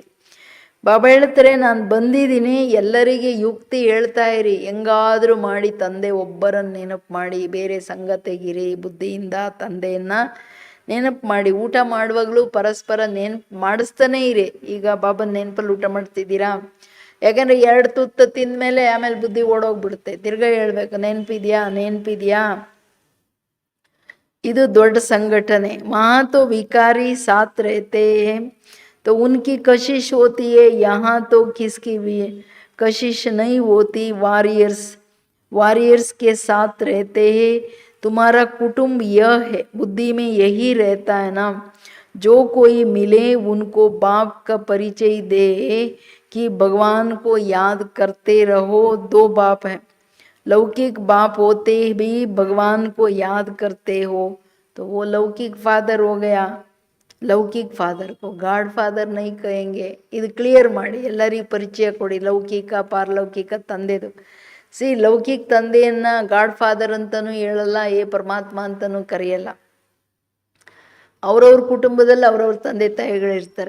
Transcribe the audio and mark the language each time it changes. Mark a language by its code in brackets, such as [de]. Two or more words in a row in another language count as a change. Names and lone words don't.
[kn] ಬಾಬಾ ಹೇಳ್ತಾರೆ ನಾನು ಬಂದಿದ್ದೀನಿ, ಎಲ್ಲರಿಗೆ ಯುಕ್ತಿ ಹೇಳ್ತಾ ಇರಿ, ಹೆಂಗಾದರೂ ಮಾಡಿ ತಂದೆ ಒಬ್ಬರನ್ನು ನೆನಪು ಮಾಡಿ, ಬೇರೆ ಸಂಘ ತೆಗೀರಿ, ಬುದ್ಧಿಯಿಂದ ತಂದೆಯನ್ನು ನೆನಪು ಮಾಡಿ, ಊಟ ಮಾಡುವಾಗಲೂ ಪರಸ್ಪರ ನೆನಪು ಮಾಡಿಸ್ತಾನೇ ಇರಿ. ಈಗ ಬಾಬನ ನೆನಪಲ್ಲಿ ಊಟ ಮಾಡ್ತಿದ್ದೀರಾ? ಯಾಕಂದರೆ 2 ತುತ್ತು ತಿಂದಮೇಲೆ ಆಮೇಲೆ ಬುದ್ಧಿ ಓಡೋಗ್ಬಿಡುತ್ತೆ, ತಿರ್ಗಾ ಹೇಳ್ಬೇಕು ನೆನಪಿದ್ಯಾ ನೆನಪಿದ್ಯಾ. ಇದು ದೊಡ್ಡ ಸಂಘಟನೆ. [hi] वहाँ तो विकारी साथ रहते हैं तो उनकी कशिश होती है, यहाँ तो किसकी भी कशिश नहीं होती. वॉरियर्स के साथ रहते हैं. तुम्हारा कुटुंब यह है, बुद्धि में यही रहता है ना. जो कोई मिले उनको बाप का परिचय दे कि भगवान को याद करते रहो. 2 बाप हैं, लौकिक बाप होते भी भगवान को याद करते हो तो वो लौकिक फादर हो गया. लौकिक फादर को [en] god father [hi] नहीं कहेंगे. [kn] ಇದು ಕ್ಲಿಯರ್ ಮಾಡಿ, ಎಲ್ಲರಿಗೂ ಪರಿಚಯ ಕೊಡಿ. ಲೌಕಿಕ ಪಾರಲೌಕಿಕ ತಂದೆದು. ಲೌಕಿಕ ತಂದೆಯನ್ನು [en] god father [kn] ಅಂತಲೂ ಹೇಳಲ್ಲ, ಪರಮಾತ್ಮ ಅಂತಲೂ ಕರೆಯಲ್ಲ. ಅವ್ರವ್ರ ಕುಟುಂಬದಲ್ಲಿ ಅವ್ರವ್ರ ತಂದೆ ತಾಯಿಗಳಿರ್ತಾರೆ.